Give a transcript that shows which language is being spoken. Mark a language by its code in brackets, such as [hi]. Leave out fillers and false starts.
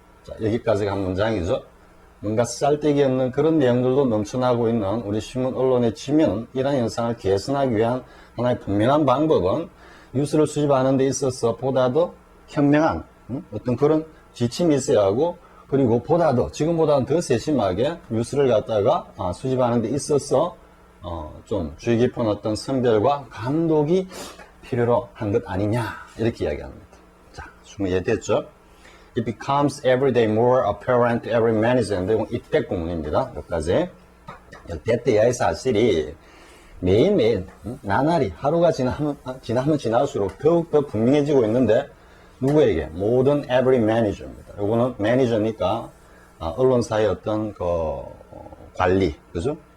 [ko] 자, 여기까지가 한 문장이죠. 뭔가 쌀데기 없는 그런 내용들도 넘쳐나고 있는 우리 신문 언론의 지면, 이러한 현상을 개선하기 위한 하나의 분명한 방법은 뉴스를 수집하는 데 있어서 보다 더 현명한 어떤 그런 지침이 있어야 하고, 그리고 지금보다는 더 세심하게 뉴스를 갖다가 수집하는 데 있어서 좀 주의 깊은 어떤 선별과 감독이 필요로 한 것 아니냐 이렇게 이야기합니다. 자, 충분히 이해됐죠? [en] It becomes every day more apparent to every manager. [ko] 이건 입백 공문입니다. 여기까지. 대때야의 사실이 매일매일 나날이 하루가 지나면 지날수록 더욱더 분명해지고 있는데 누구에게? 모든 every manager입니다. 이거는 매니저니까 언론사의 어떤 관리, 그죠?